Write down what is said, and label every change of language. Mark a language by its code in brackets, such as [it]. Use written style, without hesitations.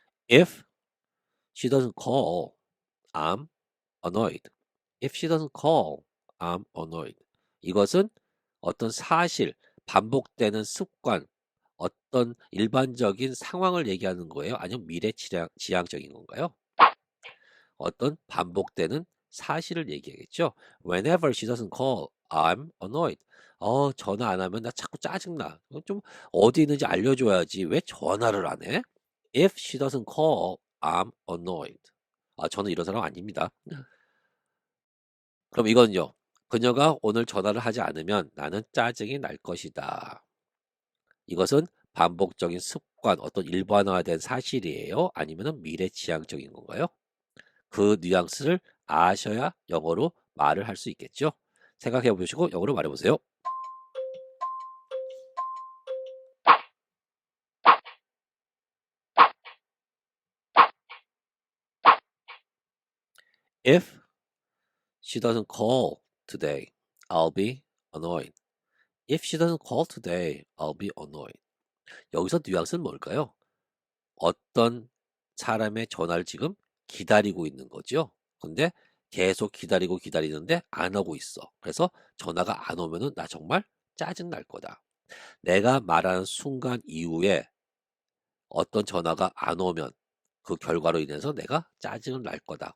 [en] If she doesn't call, I'm annoyed. If she doesn't call, I'm annoyed. [ko] 이것은 어떤 사실, 반복되는 습관, 어떤 일반적인 상황을 얘기하는 거예요? 아니면 지향적인 건가요? 어떤 반복되는 사실을 얘기하겠죠. [en] Whenever she doesn't call, I'm annoyed. [ko] 전화 안 하면 나 자꾸 짜증나. 좀 어디 있는지 알려줘야지. 왜 전화를 안 해? [en] If she doesn't call, I'm annoyed. [ko] 저는 이런 사람 아닙니다. 그럼 이건요. 그녀가 오늘 전화를 하지 않으면 나는 짜증이 날 것이다. 이것은 반복적인 습관, 어떤 일반화된 사실이에요? 아니면 미래지향적인 건가요? 그 뉘앙스를 아셔야 영어로 말을 할 수 있겠죠? 생각해 보시고 영어로 말해 보세요. [en] If she doesn't call today, I'll be annoyed. If she doesn't call today, I'll be annoyed. [ko] 여기서 뉘앙스는 뭘까요? 어떤 사람의 전화를 지금 기다리고 있는 거죠. 근데 계속 기다리는데 안 오고 있어. 그래서 전화가 안 오면은 나 정말 짜증 날 거다. 내가 말하는 순간 이후에 어떤 전화가 안 오면 그 결과로 인해서 내가 짜증을 날 거다.